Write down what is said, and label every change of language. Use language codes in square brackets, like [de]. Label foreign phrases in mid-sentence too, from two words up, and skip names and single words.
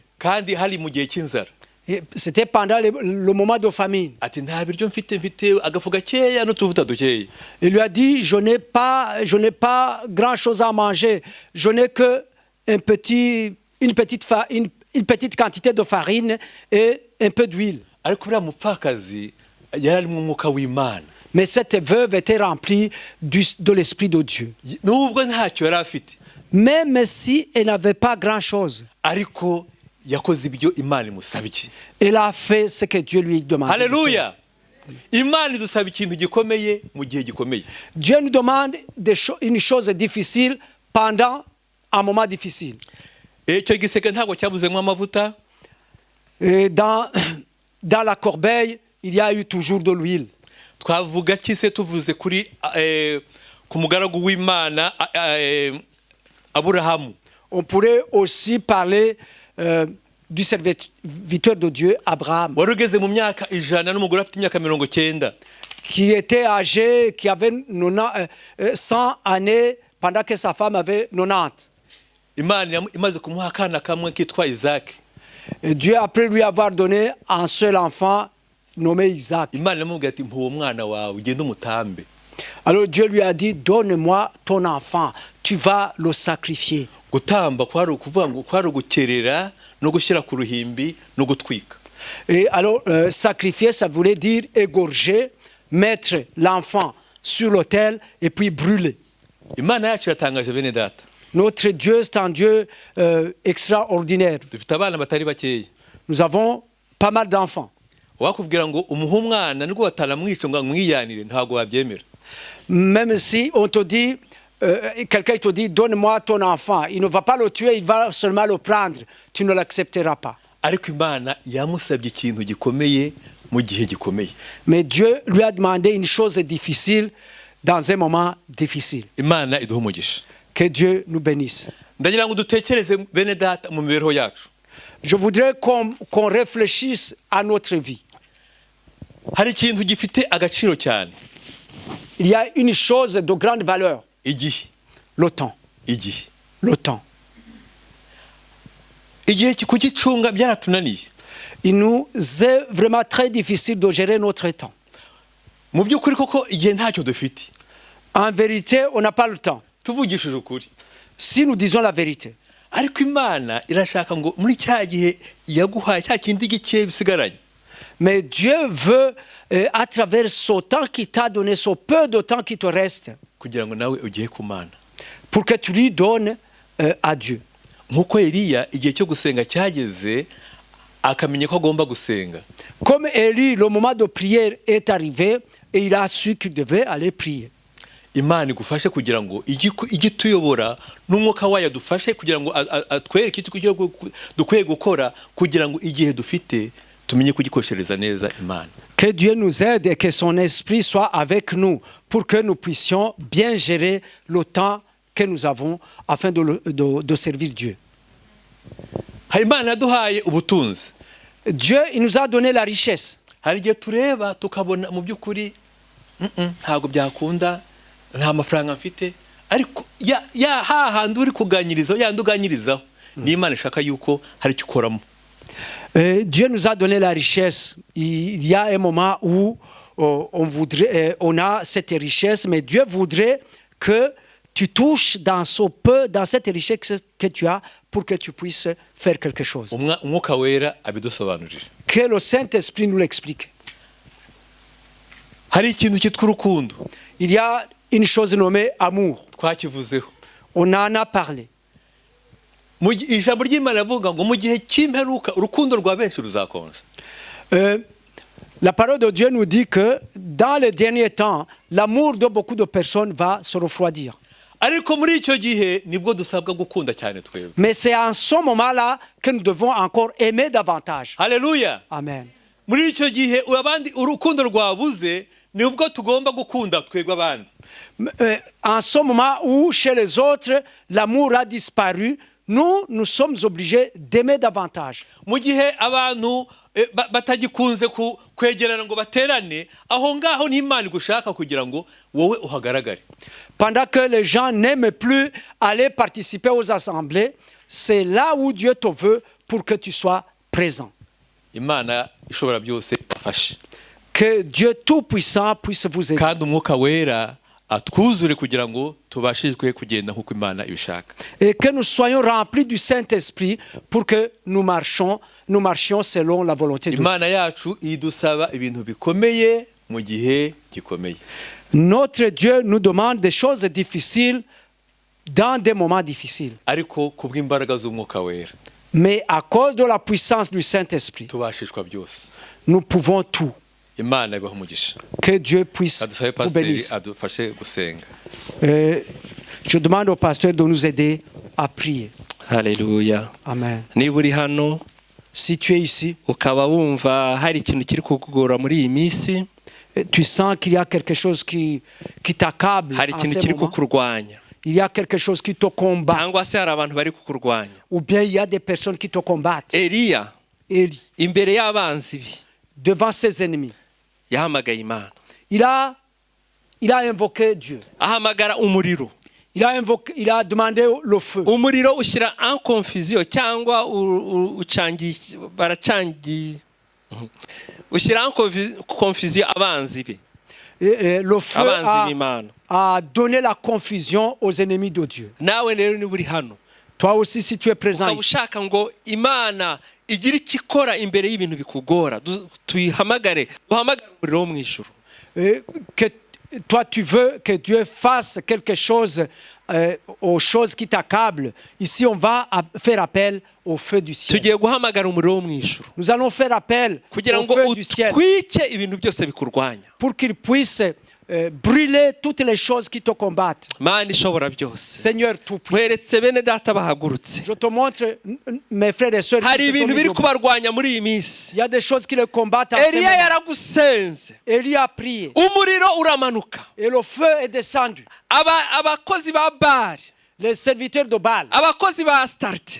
[rw] Kandi hari mu gihe cy'inzara. [fr] Et c'était pendant le moment de famine. [rw] Ati nta biryo mfite agafu gakeya n'utuvuta dukeya. [fr] Il lui a dit, je n'ai pas grand-chose à manger. Je n'ai que une petite quantité de farine et un peu d'huile. [rw] Ariko uriya mupfakazi yari arimo umwuka w'Imana. [fr] Mais cette veuve était remplie de l'Esprit de Dieu. [rw] Nubwo ntacyo yari afite. [fr] Même si elle n'avait pas grand-chose, [rw] Ariko yakoze ibyo Imana imusabye. [fr] elle a fait ce que Dieu lui demandait. [rw] Haleluya. Imana idusaba ikintu gikomeye mu gihe gikomeye. [fr] Dieu nous demande une chose difficile pendant un moment difficile. [rw] Icyo giseke ntabwo cyabuzemo amavuta. [fr] Et dans la corbeille, il y a eu toujours de l'huile. [rw] Twavuga kise tuvuze kuri ku mugaragu w'Imana Aburahamu. [fr] On pourrait aussi parler du serviteur de Dieu, Abraham, [rw] Warugeze mu myaka 100 n'umugore afite imyaka 90. [fr] qui était âgé, qui avait 100 années pendant que sa femme avait 90. [rw] Imana imaze kumuha akana kamwe kitwa Isaac. [fr] Et Dieu, après lui avoir donné un seul enfant nommé Isaac. [rw] Imana iramubwira ati mpuwe umwana wawe ugende umutambe. [fr] Alors Dieu lui a dit, donne-moi ton enfant, tu vas le sacrifier. [rw] Gutamba kwari ukuvuga ngo kwari ugukerera no gushyira ku ruhimbi no gutwika. [fr] Et alors, sacrifier, ça voulait dire égorger, mettre l'enfant sur l'autel et puis brûler. [rw] Imana yacu iratangaje bene data. [fr] Notre Dieu, c'est un Dieu extraordinaire. [rw] Dufite abana batari bakeya. [fr] Nous avons pas mal d'enfants. [rw] Wakubwira ngo umuha umwana nubwo bataramwica ngo mwiyanire ntago wabyemera. [fr] Même si on te dit, quelqu'un te dit, donne-moi ton enfant, il ne va pas le tuer, il va seulement le prendre, tu ne l'accepteras pas. [rw] Ariko Imana yamusabye ikintu gikomeye mu gihe gikomeye. [fr] Mais Dieu lui a demandé une chose difficile dans un moment difficile. [rw] Imana iduha umugisha. [fr] Que Dieu nous bénisse. [rw] Ndagira ngo dutekereze bene data mu mibereho yacu. [fr] Je voudrais qu'on réfléchisse à notre vie. [rw] Hari ikintu gifite agaciro cyane. [fr] Il y a une chose de grande valeur, [rw] Igihe. [fr] le temps. [rw] Igihe. [fr] Le temps. [rw] Igihe kugicunga byaratunaniye. [fr] Il nous est vraiment très difficile de gérer notre temps. [rw] Mu by'ukuri koko igihe ntacyo dufite. [fr] En vérité, on n'a pas le temps. [rw] tuvugishije ukuri. [fr] si nous disons la vérité. [rw] Ariko Imana irashaka ngo muri cya gihe yaguhaye cya kindi gike bisigaranye, [fr] Mais Dieu veut, à travers ce temps qu'il t'a donné, ce peu de temps qui te reste, [rw] kugira ngo nawe ugiye ku Mana. [fr] pour que tu lui donnes à Dieu. [rw] Nk'uko Eliya igihe cyo gusenga cyageze akamenya ko agomba gusenga, [fr] Comme Élie, le moment de prière est arrivé et il a su qu'il devait aller prier. [rw] Imana igufashe kugira ngo ijye tuyobora n'umwuka wayo adufashe kugira ngo atwereke icyo dukwiye gukora kugira ngo igihe dufite tumenye kugikoreshereza neza Imana. [fr] Que Dieu nous aide et que son esprit soit avec nous pour que nous puissions bien gérer le temps que nous avons afin de servir Dieu. [rw] Hari Imana yaduhaye ubutunzi. [fr] Dieu, il nous a donné la richesse. [rw] Hari igihe tureba tukabona mu by'ukuri ntabwo byakunda, nta mafaranga mfite, ariko ya hahandi uri kuganirizaho yandi uganirizaho ni Imana ishaka yuko hari icyo ukoramo. [fr] Dieu nous a donné la richesse. Il y a un moment où on a cette richesse, mais Dieu voudrait que tu touches dans ce peu, dans cette richesse que tu as, pour que tu puisses faire quelque chose. [rw] Umwuka wera abidusobanurire. [fr] Que le Saint-Esprit nous l'explique. [rw] Hari ikintu cyitwa urukundo. [fr] Il y a une chose nommée amour. [rw] Twakivuzeho. [fr] On en a parlé. [rw] Ijambo ry'Imana avuga ngo mu gihe cy'imperuka urukundo rwa benshi ruzakonja. [fr] La parole de Dieu nous dit que dans les derniers temps, l'amour de beaucoup de personnes va se refroidir. [rw] Ariko muri icyo gihe nibwo dusabwa gukunda cyane twebwe. [fr] Mais c'est en ce moment-là que nous devons encore aimer davantage. [rw] Haleluya. Amen. Muri icyo gihe abandi urukundo rwabuze nibwo tugomba gukunda twebwe abandi. [fr] En ce moment où chez les autres l'amour a disparu, nous sommes obligés d'aimer davantage. [rw] Mu gihe abantu batagikunze kwegerana ngo baterane, aho ngaho n'Imana igushaka kugira ngo wowe uhagaragare. [fr] Pendant que les gens n'aiment plus aller participer aux assemblées, c'est là où Dieu te veut pour que tu sois présent. [rw] Imana ishobora byose afashe. [fr] Que Dieu Tout-Puissant puisse vous aider. [rw] Kandi umwuka wera atwuzure kugira ngo tubashishwe kugenda nk'uko Imana ibishaka. [fr] Et que nous soyons remplis du Saint-Esprit pour que nous marchions selon la volonté de Dieu. [rw] Imana yacu idusaba ibintu bikomeye mu gihe gikomeye. [fr] Notre Dieu nous demande des choses difficiles dans des moments difficiles. [rw] Ariko kubw'imbaraga z'umwuka wera. [fr] Mais à cause de la puissance du Saint-Esprit, [rw] tubashishwa byose. [fr] Nous pouvons tout. [rw] Imana ibahe umugisha. [fr] Que Dieu puisse vous bénir. [rw] Adufashe gusenga. [fr] Je demande au pasteur de nous aider à prier. [rw] Haleluya. Amen. Niba uri hano, [fr] si tu es ici, [rw] ukaba wumva hari ikintu kiri kukugora muri iyi minsi, [fr] tu sens qu'il y a quelque chose qui t'accable [rw] hari [fr] en [rw] ikintu [fr] ce [rw] kiri [fr] moment, [rw] kukurwanya, [fr] il y a quelque chose qui te combat, [rw] cyangwa se hari abantu bari kukurwanya, [fr] ou bien il y a des personnes qui te combattent. [rw] Eliya [fr] Élie, [rw] imbere y'abanzi be [fr] devant ses ennemis, [rw] yahamagaye Imana, [fr] il a invoqué Dieu. [rw] ahamagara umuriro. [fr] Il a demandé le feu. [rw] Umuriro ushyira [fr] en confusion [rw] cyangwa baracangiye, ushyira [fr] en confusion [rw] abanzi be. [fr] Le feu [rw] abanzi b'Imana [fr] a donné la confusion aux ennemis de Dieu. [rw] Nawe rero niba uri hano, [fr] toi aussi si tu es présent [rw] ukaba [fr] ici, [rw] ushaka ngo Imana igire icyo ikora imbere y'ibintu bikugora, duhamagare umuriro wo mu ijuru. [fr] Que toi tu veux que Dieu fasse quelque chose aux choses qui t'accablent. Ici on va faire appel au feu du ciel. [rw] Tugiye guhamagara umuriro wo mu ijuru [fr] Nous allons faire appel [rw] kugira [fr] au [rw] ngo [fr] feu du ciel [rw] utwike ibintu byose bikurwanya. [fr] pour qu'il puisse brûler toutes les choses qui te combattent. [rw] Mana ishobora byose, [fr] Seigneur tout-puissant, [rw] mweretse bene data bahagurutse, [fr] je te montre mes frères et sœurs [rw] hari [fr] qui se sont [rw] ibintu [fr] mis [rw] biri [fr] debout. [rw] kubarwanya muri iyi minsi. [fr] Il y a des choses qui les combattent en ce [rw] Eliya [fr] moment. [rw] yaragusenze, [fr] Élie a prié [rw] umuriro uramanuka, [fr] et le feu est descendu. [rw] abakozi ba Bali, [fr] Les serviteurs de Baal, [rw] abakozi ba Astarte,